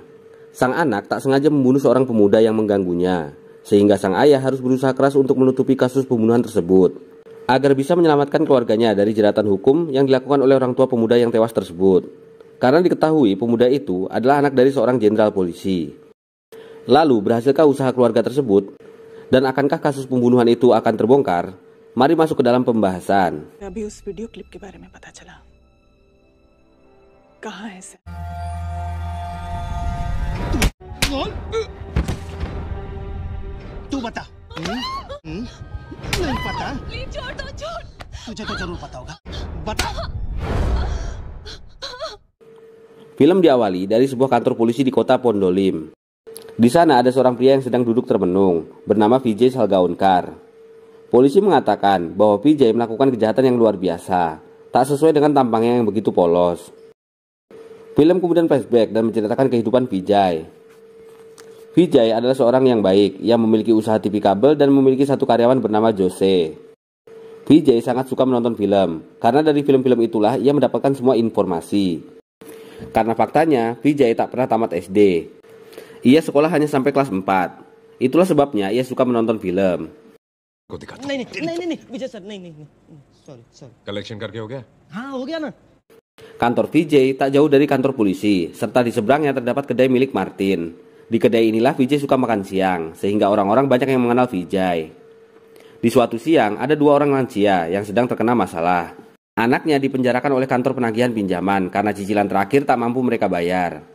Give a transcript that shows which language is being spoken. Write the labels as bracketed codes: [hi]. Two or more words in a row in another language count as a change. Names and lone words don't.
[id] Sang anak tak sengaja membunuh seorang pemuda yang mengganggunya, sehingga sang ayah harus berusaha keras untuk menutupi kasus pembunuhan tersebut, agar bisa menyelamatkan keluarganya dari jeratan hukum yang dilakukan oleh orang tua pemuda yang tewas tersebut. Karena diketahui pemuda itu adalah anak dari seorang jenderal polisi. Lalu, berhasilkah usaha keluarga tersebut? Dan akankah kasus pembunuhan itu akan terbongkar? Mari masuk ke dalam pembahasan. [hi] अभी उस वीडियो क्लिप के बारे में पता चला। कहाँ है सर? तू बता। नहीं पता? प्लीज छोड़ दो, छोड़। तुझे तो जरूर पता होगा। बता। [id] Film diawali dari sebuah kantor polisi di kota Pondolim. Di sana ada seorang pria yang sedang duduk termenung, bernama Vijay Salgaonkar. Polisi mengatakan bahwa Vijay melakukan kejahatan yang luar biasa, tak sesuai dengan tampangnya yang begitu polos. Film kemudian flashback dan menceritakan kehidupan Vijay. Vijay adalah seorang yang baik, yang memiliki usaha TV kabel dan memiliki satu karyawan bernama Jose. Vijay sangat suka menonton film, karena dari film-film itulah ia mendapatkan semua informasi. Karena faktanya, Vijay tak pernah tamat SD. Ia sekolah hanya sampai kelas 4. Itulah sebabnya ia suka menonton film. [hi] नहीं विजय सर नहीं सॉरी कलेक्शन करके हो गया? हाँ हो गया ना। [id] Kantor Vijay tak jauh dari kantor polisi, serta di seberangnya terdapat kedai milik Martin. Di kedai inilah Vijay suka makan siang, sehingga orang-orang banyak yang mengenal Vijay. Di suatu siang, ada dua orang lansia yang sedang terkena masalah. Anaknya dipenjarakan oleh kantor penagihan pinjaman karena cicilan terakhir tak mampu mereka bayar.